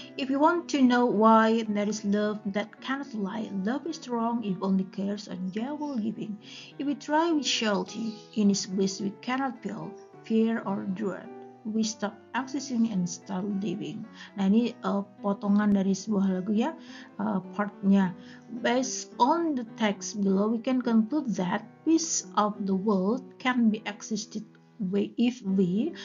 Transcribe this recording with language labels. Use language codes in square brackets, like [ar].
[en] If you want to know why there is love that cannot lie, love is strong if only cares and joy will giving. If we try, we shall see. In this bliss we cannot feel fear or dread. We stop existing and start living. [id] Nah, ini potongan dari sebuah lagu ya, partnya. [en] Based on the text below, we can conclude that peace of the world can be existed if we.